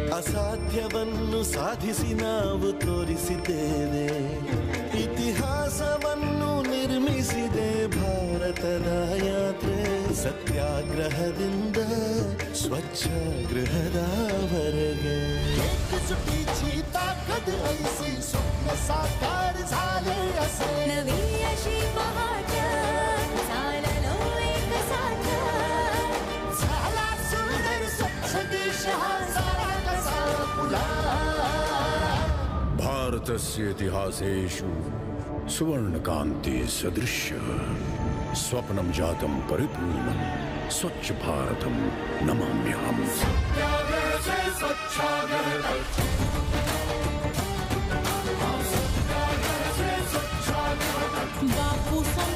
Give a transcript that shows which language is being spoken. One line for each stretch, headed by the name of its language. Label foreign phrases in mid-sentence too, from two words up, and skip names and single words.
Kannada: ಅಸಾಧ್ಯವನ್ನು ಸಾಧಿಸಿ ನಾವು ತೋರಿಸಿದ್ದೇವೆ ಇತಿಹಾಸವನ್ನು ನಿರ್ಮಿಸಿದೆ ಭಾರತದ ಯಾತ್ರೆ ಸತ್ಯಾಗ್ರಹದಿಂದ ಸ್ವಚ್ಛಾಗ್ರಹದವರೆಗೆ
Marathi: एकजुटीची ताकद ऐसी स्वप्न साकार झाले असे नवी अशी पहाट चाललो
Hindi: एक साथ
Marathi: झाला सुंदर स्वच्छ देश हा सारा कसा फुला
Sanskrit: भारतस्य इतिहासेषु सुवर्णकान्ति सदृश्य स्वप्नं जातं परिपूर्णं स्वच्छ भारतं नमाम्यहम्
Hindi: सत्याग्रह से स्वच्छाग्रह तक सत्याग्रह से स्वच्छाग्रह तक बापू